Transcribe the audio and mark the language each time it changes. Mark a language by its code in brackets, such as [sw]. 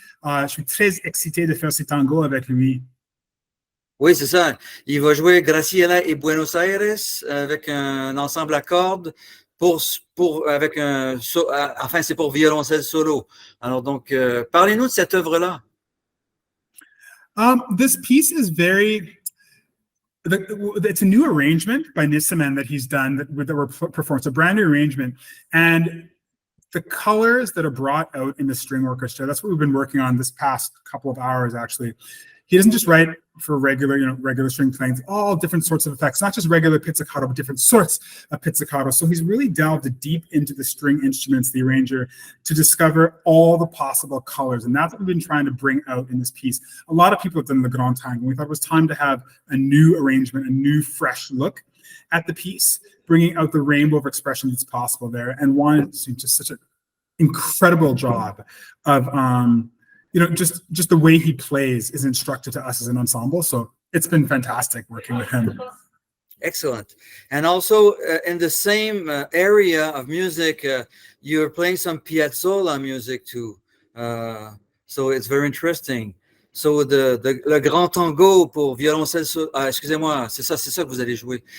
[fr] Je suis très excité de faire ce tango avec lui. Oui, c'est ça. Il va jouer Graciela et Buenos Aires avec un ensemble à cordes avec enfin, c'est pour violoncelle solo. Alors donc, parlez-nous de cette œuvre-là. [en] This piece is it's a new arrangement by Nissaman that he's done that were performed. It's a brand new arrangement. And the colors that are brought out in the string orchestra, that's what we've been working on this past couple of hours, actually. He doesn't just write for regular string playing, all different sorts of effects, not just regular pizzicato, but different sorts of pizzicato. So he's really delved deep into the string instruments, the arranger, to discover all the possible colors. And that's what we've been trying to bring out in this piece. A lot of people have done the Grand Tango. We thought it was time to have a new arrangement, a new fresh look at the piece, bringing out the rainbow of expression that's possible there. And Juan is just such an incredible job of just the way he plays is instructed to us as an ensemble. So it's been fantastic working with him. Excellent. And also in the same area of music, you're playing some Piazzolla music too. So it's very interesting. [fr] So le Grand Tango pour violoncelle, excusez-moi, c'est ça que vous allez jouer.